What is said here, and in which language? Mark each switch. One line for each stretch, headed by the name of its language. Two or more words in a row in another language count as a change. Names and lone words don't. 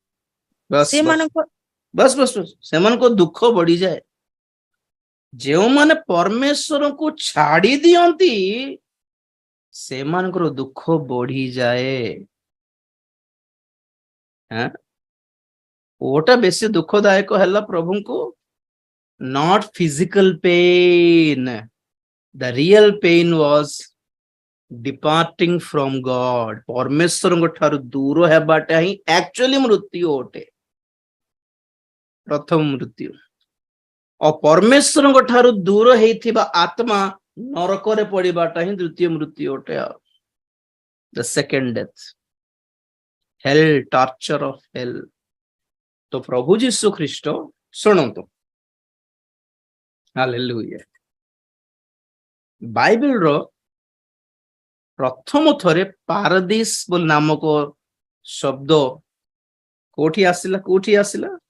Odia: ସେମାନଙ୍କ ଦୁଃଖ ବଢିଯାଏ। ଯେଉଁମାନେ ପରମେଶ୍ୱରଙ୍କୁ ଛାଡି ଦିଅନ୍ତି ସେମାନଙ୍କର ଦୁଃଖ ବଢିଯାଏ। ଓଟା ବେଶୀ ଦୁଃଖଦାୟକ ହେଲା ପ୍ରଭୁଙ୍କୁ,
English: not physical pain. The real pain was departing from God.
Odia: ପରମେଶ୍ୱରଙ୍କ ଠାରୁ ଦୂର ହେବାଟା ହିଁ actually ମୃତ୍ୟୁ ଅଟେ, ପ୍ରଥମ ମୃତ୍ୟୁ। ଆଉ ପରମେଶ୍ୱରଙ୍କ ଠାରୁ ଦୂର ହେଇଥିବା ଆତ୍ମା ନରକରେ ପଡିବାଟା ହିଁ ଦ୍ୱିତୀୟ ମୃତ୍ୟୁ ଅଟେ।
English: ଆଉ the second death, hell, torture of hell।
Odia: ତ ପ୍ରଭୁ ଯୀଶୁ ଖ୍ରୀଷ୍ଟ, ଶୁଣନ୍ତୁ, ହାଲେଲୁୟା। ବାଇବେଲର ପ୍ରଥମ ଥରେ ପାରଦିସ ବୋଲି ନାମକ ଶବ୍ଦ କୋଉଠି ଆସିଲା?